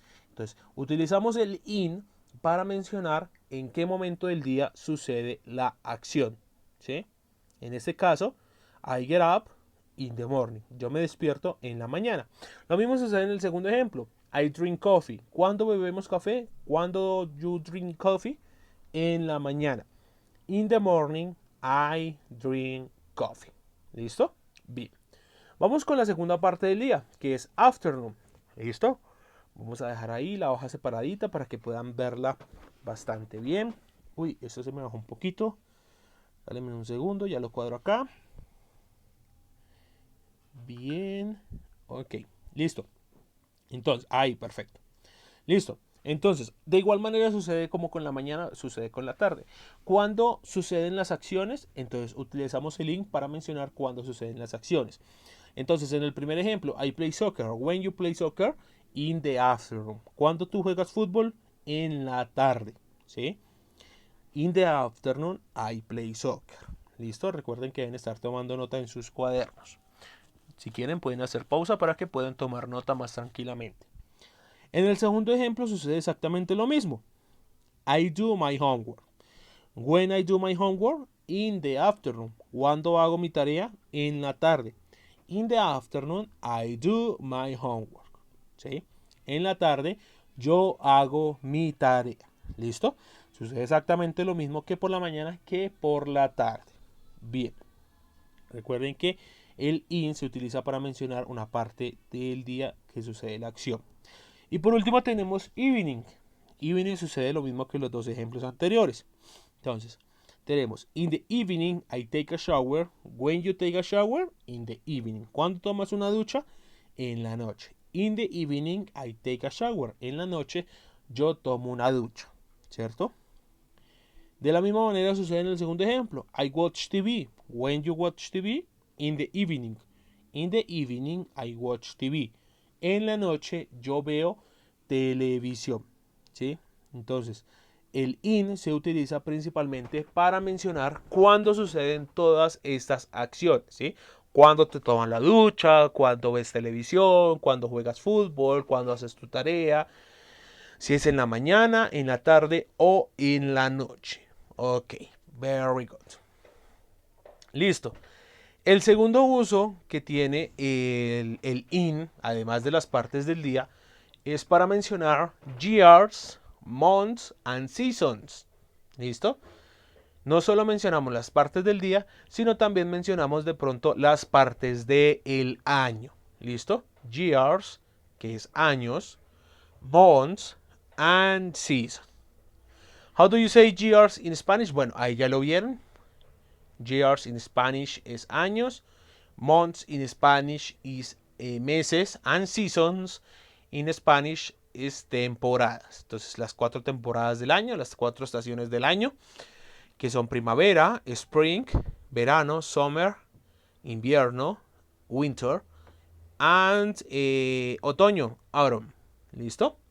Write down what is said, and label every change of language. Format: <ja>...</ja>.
<es>Entonces, utilizamos el in para mencionar en qué momento del día sucede la acción, ¿sí? En este caso,</es> <en>I get up in the morning.</en> <es>Yo me despierto en la mañana. Lo mismo sucede en el segundo ejemplo.</es> <en>I drink coffee.</en> <es>¿Cuándo bebemos café? ¿Cuándo</es> <en>you drink coffee?</en> <es>En la mañana.</es> <en>In the morning, I drink coffee.</en> <es>¿Listo? Bien. Vamos con la segunda parte del día, que es afternoon. ¿Listo? Vamos a dejar ahí la hoja separadita para que puedan verla bastante bien. Uy, esto se me bajó un poquito. Dale un segundo, ya lo cuadro acá. Bien. Ok, listo. Entonces, ahí, perfecto. Listo. Entonces, de igual manera sucede como con la mañana, sucede con la tarde. Cuando suceden las acciones, entonces utilizamos el link para mencionar cuándo suceden las acciones. Entonces, en el primer ejemplo,</es> <en>I play soccer. When you play soccer, in the afternoon.</en> <es>Cuando tú juegas fútbol, en la tarde. ¿Sí?</es> <en>In the afternoon, I play soccer.</en> <es>¿Listo? Recuerden que deben estar tomando nota en sus cuadernos. Si quieren pueden hacer pausa para que puedan tomar nota más tranquilamente. En el segundo ejemplo sucede exactamente lo mismo.</es> <en>I do my homework. When I do my homework, in the afternoon.</en> <es>¿Cuándo hago mi tarea? En la tarde.</es> <en>In the afternoon, I do my homework.</en> <es>¿Sí? En la tarde, yo hago mi tarea. ¿Listo? Sucede exactamente lo mismo que por la mañana que por la tarde. Bien. Recuerden que el in se utiliza para mencionar una parte del día que sucede la acción. Y por último tenemos evening. Evening sucede lo mismo que los dos ejemplos anteriores. Entonces, tenemos</es> <en>in the evening I take a shower. When you take a shower, in the evening.</en> <es>¿Cuándo tomas una ducha? En la noche.</es> <en>In the evening I take a shower.</en> <es>En la noche yo tomo una ducha. ¿Cierto? De la misma manera sucede en el segundo ejemplo.</es> <en>I watch TV. When you watch TV, in the evening. In the evening I watch TV.</en> <es>En la noche yo veo televisión. ¿Sí? Entonces, el in se utiliza principalmente para mencionar cuándo suceden todas estas acciones, ¿sí? Cuando te toman la ducha, cuando ves televisión, cuando juegas fútbol, cuando haces tu tarea, si es en la mañana, en la tarde o en la noche.</es> <en>Ok, very good.</en> <es>Listo. El segundo uso que tiene el in, además de las partes del día, es para mencionar</es> <en>years, months and seasons.</en> <es>¿Listo? No solo mencionamos las partes del día, sino también mencionamos de pronto las partes del año. ¿Listo? Years, que es años, months and seasons.</es> <en>How do you say years in Spanish?</en> <es>Bueno, ahí ya lo vieron.</es> <en>Years in Spanish</en> <es>es años.</es> <en>Months in Spanish is meses. And seasons in Spanish</en> <es>es temporadas. Entonces las 4 temporadas del año, las 4 estaciones del año, que son primavera, spring, verano, summer, invierno, winter, and otoño, autumn. ¿Listo?</es>